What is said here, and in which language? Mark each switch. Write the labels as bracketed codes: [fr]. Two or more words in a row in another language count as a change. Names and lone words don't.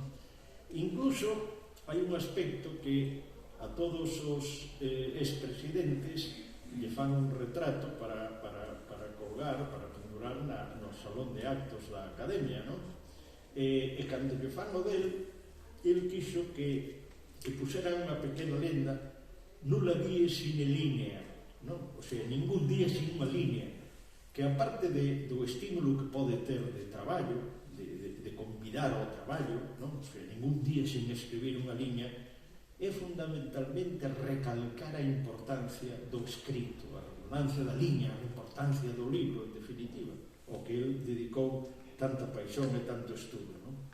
[gl] Incluso hai un aspecto que a todos os expresidentes lle fan un retrato para colgar, para pendurar no salón de actos da Academia, non? E cando lle fan o del, el quixo que puseran unha pequena lenda: [la] nula die sine linea, [gl] non? [es] O sea, ningún día sin [gl] unha línea, que aparte do estímulo que pode ter de traballo, de convidar ao traballo, non? [es] O sea, ningún día sin escribir [gl] unha línea, é fundamentalmente recalcar a importancia do escrito, a relevancia da liña, a importancia do libro, en definitiva, ao que ele dedicou tanta paixón e tanto estudo, non?